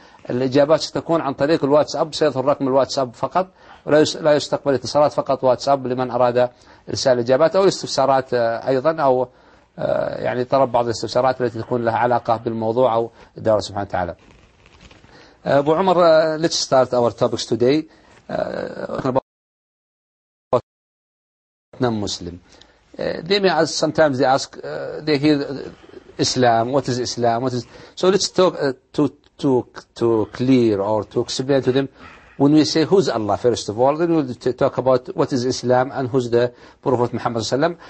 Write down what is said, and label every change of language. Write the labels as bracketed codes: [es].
[ar] الإجابات ستكون عن طريق الواتساب، سيظهر رقم الواتساب فقط، لا يستقبل اتصالات، فقط واتساب لمن أراد إرسال إجابات أو استفسارات أيضا، أو يعني طلب بعض الاستفسارات التي تكون لها علاقة بالموضوع أو الدولة سبحانه وتعالى. [en] أبو عمر، let's start our topics today. [ar] أنا مسلم. [en] They may ask, sometimes they ask, they hear Islam, what is Islam, what is... So let's talk to clear or to explain to them. When we say who's Allah, first of all, then we'll talk about what is Islam and who's the Prophet Muhammad sallam.